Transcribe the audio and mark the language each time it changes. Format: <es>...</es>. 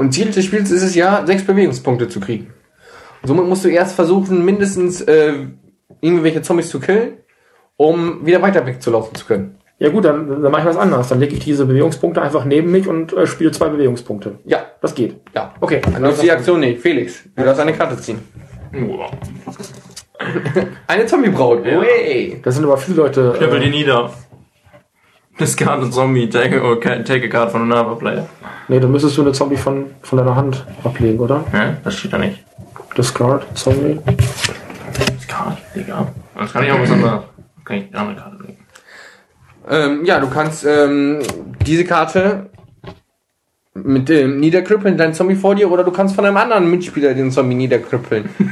<de>Und Ziel des Spiels ist es ja, 6 Bewegungspunkte zu kriegen. Somit musst du erst versuchen, mindestens irgendwelche Zombies zu killen, um wieder weiter wegzulaufen zu können. Ja gut, dann mache ich was anderes. Dann lege ich diese Bewegungspunkte einfach neben mich und spiele 2 Bewegungspunkte. Ja. Das geht. Ja. Okay. Dann nutzt die Aktion nicht. Felix, du darfst eine Karte ziehen. Eine Zombie-Braut. Ja. Das sind aber viele Leute. Knüppel die nieder.</de> <en>Discard a Zombie, take a card from another player.</en> <de>Nee, dann müsstest du eine Zombie von deiner Hand ablegen, oder? Ja, das steht da nicht.</de> <en>Discard, Zombie.</en> <de>Discard, egal. Das kann ich auch was anderes. Kann ich eine andere Karte legen. Ja, du kannst diese Karte mit dem niederkrüppeln, dein Zombie vor dir, oder du kannst von einem anderen Mitspieler den Zombie niederkrüppeln.</de>